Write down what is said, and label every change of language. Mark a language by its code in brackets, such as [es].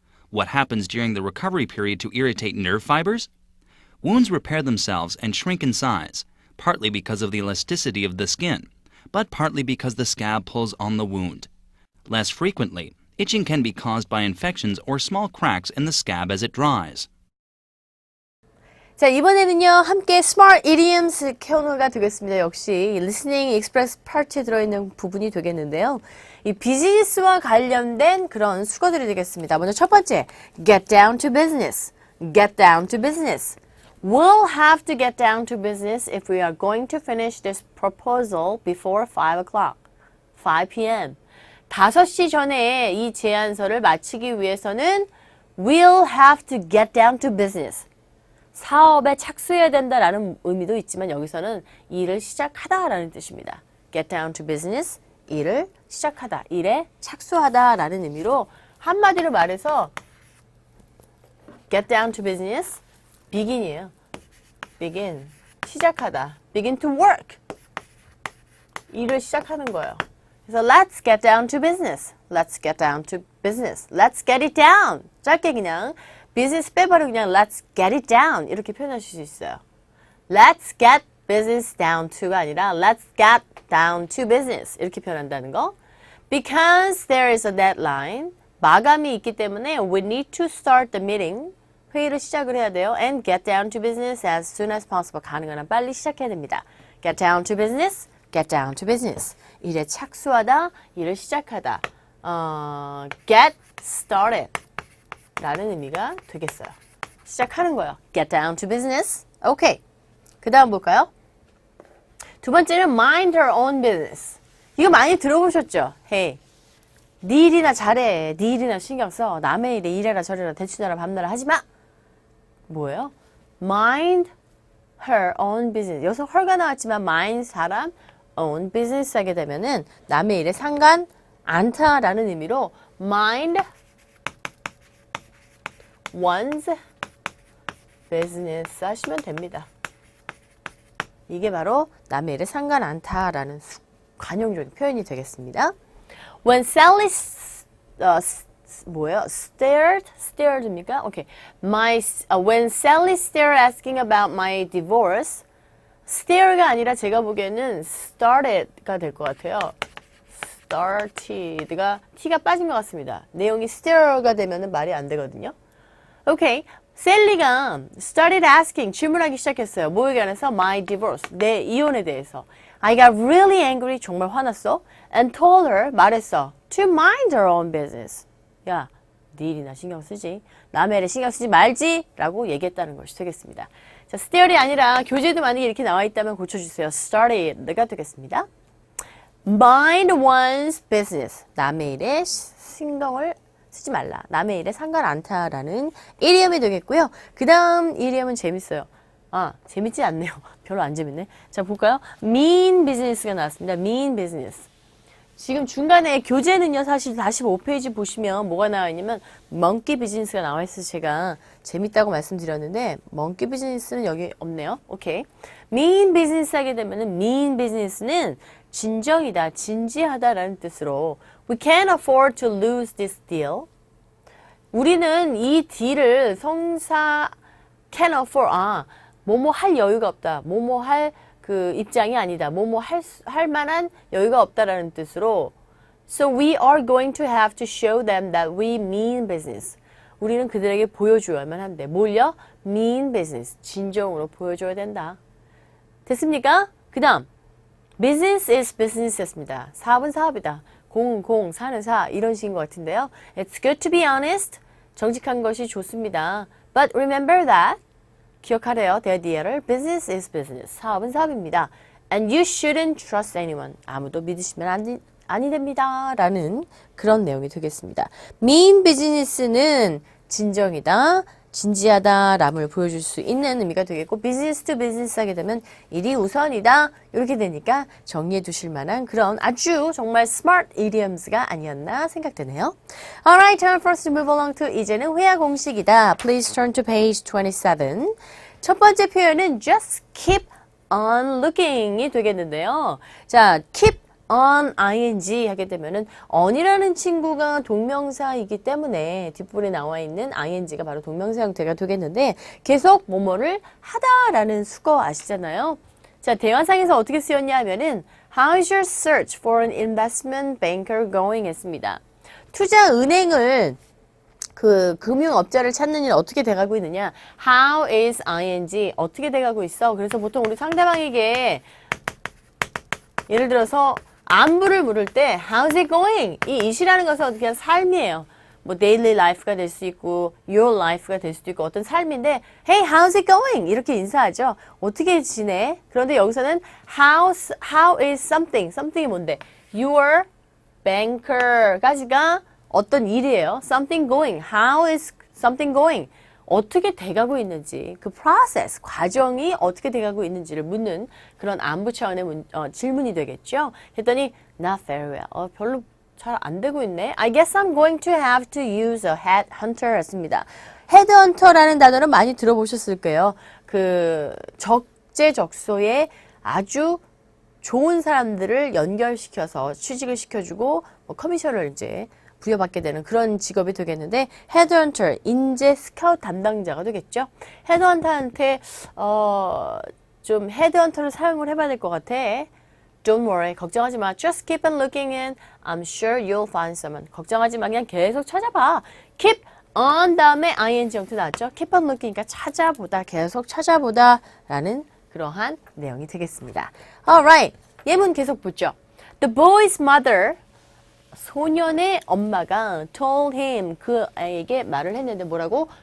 [en] What happens during the recovery period to irritate nerve fibers? Wounds repair themselves and shrink in size, partly because of the elasticity of the skin, but partly because the scab pulls on the wound. Less frequently, itching can be caused by infections or small cracks in the scab as it dries. [ko] 자, 이번에는요, 함께 Smart Idioms 코너가 되겠습니다. 역시 Listening Express 파트에 들어있는 부분이 되겠는데요. 이 비즈니스와 관련된 그런 수거들이 되겠습니다. 먼저 첫 번째, [en] get down to business. Get down to business. We'll have to get down to business if we are going to finish this proposal before 5 o'clock, 5 p.m. [ko] 5시 전에 이 제안서를 마치기 위해서는 [en] we'll have to get down to business. [ko] 사업에 착수해야 된다라는 의미도 있지만 여기서는 일을 시작하다라는 뜻입니다. [en] Get down to business, [ko] 일을 시작하다, 일에 착수하다라는 의미로 한마디로 말해서 [en] get down to business, begin이에요. [ko] begin, 시작하다. [en] begin to work, [ko] 일을 시작하는 거예요. 그래서 [en] let's get down to business. Let's get down to business. Let's get it down. [ko] 짧게 그냥 business 빼버리고 그냥 [en] let's get it down [ko] 이렇게 표현하실 수 있어요. [en] Let's get business down to가 아니라 let's get down to business [ko] 이렇게 표현한다는 거. [en] Because there is a deadline. [ko] 마감이 있기 때문에 [en] we need to start the meeting. [ko] 회의를 시작을 해야 돼요. [en] And get down to business as soon as possible. [ko] 가능한 한 빨리 시작해야 됩니다. [en] Get down to business. Get down to business. [ko] 일에 착수하다, 일을 시작하다. [en] Get started [ko] 라는 의미가 되겠어요. 시작하는 거예요. [en] Get down to business. [ko] 오케이. 그 다음 볼까요? 두 번째는 [en] mind her own business. [ko] 이거 많이 들어보셨죠? Hey, 네 일이나 잘해. 네 일이나 신경 써. 남의 일에 이래라 저래라 대추나라 밤나라 하지 마. 뭐예요? [en] Mind her own business. [ko] 여기서 her가 나왔지만 mind 사람, own business 하게 되면은 남의 일에 상관 않다라는 의미로 [en] mind one's business [ko] 하시면 됩니다. 이게 바로 남의 일에 상관 않다라는 관용적인 표현이 되겠습니다. [en] When Sally stared입니까? [ko] 오케이. [en] When Sally stared asking about my divorce, stare가 아니라 [ko] 제가 보기에는 [en] started가 될 것 같아요. [ko] started가 t가 빠진 것 같습니다. 내용이 stare가 되면은 말이 안 되거든요. 오케이. 셀리가 [en] started asking, [ko] 질문하기 시작했어요. 뭐에 관해서? [en] My divorce, [ko] 내 이혼에 대해서. [en] I got really angry, [ko] 정말 화났어. [en] And told her, [ko] 말했어. [en] To mind her own business. [ko] 야, 네 일이나 신경 쓰지. 남의 일에 신경 쓰지 말지. 라고 얘기했다는 것이 되겠습니다. 자, stared이 아니라 교재도 만약에 이렇게 나와 있다면 고쳐주세요. started가 되겠습니다. [en] Mind one's business. [ko] 남의 일에 신경을 쓰지 말라. 남의 일에 상관 않다라는 이디엄이 되겠고요. 그 다음 이디엄은 재밌어요. 아, 재밌지 않네요. 별로 안 재밌네. 자, 볼까요? [en] mean business가 나왔습니다. mean business. [ko] 지금 중간에 교재는요, 사실 45페이지 보시면 뭐가 나와 있냐면 monkey business가 나와 있어서 제가 재밌다고 말씀드렸는데 monkey business는 여기 없네요. 오케이. [en] mean business 하게 되면은 mean business [ko] 는 진정이다, 진지하다라는 뜻으로 [en] We can't afford to lose this deal. [ko] 우리는 이 D를 성사 can afford, 뭐뭐 할 여유가 없다. 뭐뭐 할 그 입장이 아니다. 뭐뭐 할 만한 여유가 없다라는 뜻으로 [en] So we are going to have to show them that we mean business. [ko] 우리는 그들에게 보여줘야만 한대. 뭘요? [en] mean business. [ko] 진정으로 보여줘야 된다. 됐습니까? 그 다음 business is business였습니다. 사업은 사업이다. 공은 공, 사는 사 이런 식인 것 같은데요. [en] It's good to be honest. [ko] 정직한 것이 좋습니다. [en] But remember that. [ko] 기억하래요. [en] the idea를 business is business. [ko] 사업은 사업입니다. [en] And you shouldn't trust anyone. [ko] 아무도 믿으시면 아니 됩니다. 라는 그런 내용이 되겠습니다. mean business는 진정이다. 진지하다 람을 보여줄 수 있는 의미가 되겠고 business to business 하게 되면 일이 우선이다 이렇게 되니까 정리해 두실 만한 그런 아주 정말 smart idioms가 아니었나 생각되네요. [en] Alright, time for us to move along to [ko] 이제는 회화 공식이다. [en] Please turn to page 27. [ko] 첫 번째 표현은 [en] just keep on looking [ko] 이 되겠는데요. 자, keep on ing 하게 되면은 on이라는 친구가 동명사이기 때문에 뒷부분에 나와 있는 ing가 바로 동명사 형태가 되겠는데 계속 뭐뭐를 하다라는 수거 아시잖아요. 자, 대화상에서 어떻게 쓰였냐 하면은 [en] How's your search for an investment banker going? [ko] 했습니다. 투자 은행을 그 금융업자를 찾는 일 어떻게 돼가고 있느냐? [en] How is ing? [ko] 어떻게 돼가고 있어? 그래서 보통 우리 상대방에게 예를 들어서 안부를 물을 때 [en] How's it going? [ko] 이 it이라는 것은 그냥 삶이에요. 뭐 [en] daily life [ko] 가 될 수 있고 [en] your life [ko] 가 될 수도 있고 어떤 삶인데 [en] Hey, how's it going? [ko] 이렇게 인사하죠. 어떻게 지내? 그런데 여기서는 [en] how is something? [ko] something이 뭔데? [en] Your banker [ko] 까지가 어떤 일이에요. [en] Something going. How is something going? [ko] 어떻게 돼가고 있는지 그 process, 과정이 어떻게 돼가고 있는지를 묻는 그런 안부 차원의 질문이 되겠죠. 했더니 [en] not very well. [ko] 별로 잘 안 되고 있네. [en] I guess I'm going to have to use a headhunter [ko] 했습니다. headhunter라는 단어는 많이 들어보셨을 거예요. 그 적재적소에 아주 좋은 사람들을 연결시켜서 취직을 시켜주고 뭐 커미션을 이제 부여받게 되는 그런 직업이 되겠는데 헤드헌터, 인재 스카우트 담당자가 되겠죠. 헤드헌터한테 좀 헤드헌터를 사용을 해봐야 될 것 같아. [en] Don't worry, [ko] 걱정하지 마. [en] Just keep on looking and I'm sure you'll find someone. [ko] 걱정하지 마, 그냥 계속 찾아봐. [en] Keep on [ko] 다음에 ing 형태 나왔죠. Keep on looking이니까 찾아보다, 계속 찾아보다 라는 그러한 내용이 되겠습니다. Alright, 예문 계속 보죠. [en] The boy's mother [ko] 소년의 엄마가 [en] told him [ko] 그 아이에게 말을 했는데 뭐라고?